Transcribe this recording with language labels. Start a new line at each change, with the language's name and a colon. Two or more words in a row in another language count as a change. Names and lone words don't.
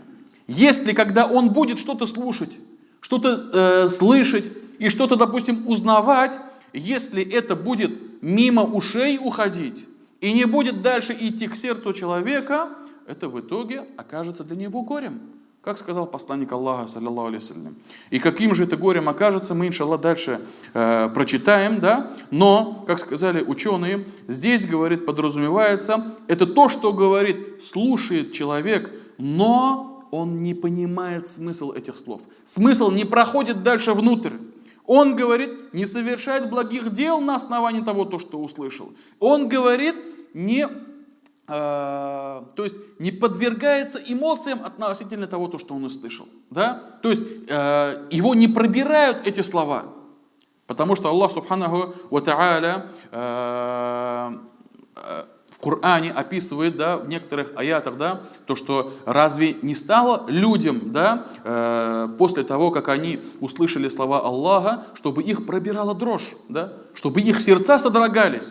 Russian: Если когда он будет что-то слушать, что-то слышать и что-то, допустим, узнавать, если это будет мимо ушей уходить и не будет дальше идти к сердцу человека, это в итоге окажется для него горем. Как сказал посланник Аллаха,
Arabic: صلى الله عليه وسلم.
Russian: И каким же это горем окажется, мы, иншаллах, дальше прочитаем, да? Но, как сказали ученые, здесь, говорит, подразумевается, это то, что, говорит, слушает человек, но он не понимает смысл этих слов. Смысл не проходит дальше внутрь. Он, говорит, не совершает благих дел на основании того, что услышал. Он, говорит, то есть не подвергается эмоциям относительно того, что он услышал. Да? То есть его не пробирают эти слова. Потому что Аллах
Arabic: سبحانه وتعالى
Russian: в Коране описывает, да, в некоторых аятах, да, то, что разве не стало людям, да, после того, как они услышали слова Аллаха, чтобы их пробирала дрожь, да, чтобы их сердца содрогались.